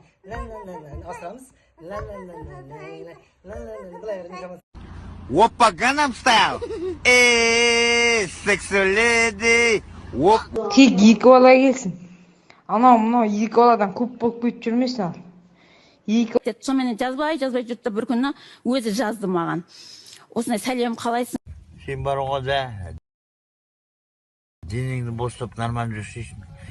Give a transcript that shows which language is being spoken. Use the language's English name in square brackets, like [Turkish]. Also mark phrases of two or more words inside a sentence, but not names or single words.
[Kazakh] Asramız. [Korean] Oppa Gangnam Style. [English] Sexy lady. Whoop. [Kazakh] Tek екі бала келсін. Анау мынау екі баладан көп болып кетіп жүрмесін ал. Екі Сонымен жазбай жүрді бір күні өзі жазды маған. Осындай сәлем қалайсың? Сен баруға да денеңді бостап нормально жүрсейшін.